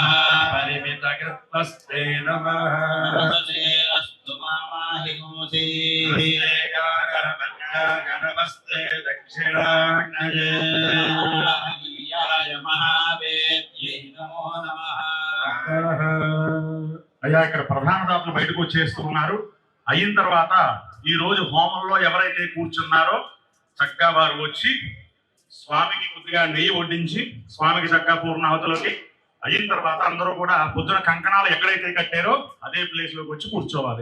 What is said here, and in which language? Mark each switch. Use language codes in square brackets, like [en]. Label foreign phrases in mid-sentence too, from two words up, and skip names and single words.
[sa] परिमितकृत्वस्ते नमः अस्तु मामाहिमोऽसि नमस्ते दक्षिणाग्नये महावेद्यै नमो नमः [te] అయ్యా ఇక్కడ ప్రధాన దాతలు బయటకు వచ్చేస్తూ ఉన్నారు. అయిన తర్వాత ఈ రోజు హోమంలో ఎవరైతే కూర్చున్నారో చక్కగా వారు వచ్చి స్వామికి కొద్దిగా నెయ్యి వడ్డించి స్వామికి చక్కగా పూర్ణాహుతులకి అయిన తర్వాత అందరూ కూడా పొద్దున కంకణాలు ఎక్కడైతే కట్టారో అదే ప్లేస్ లోకి వచ్చి కూర్చోవాలి.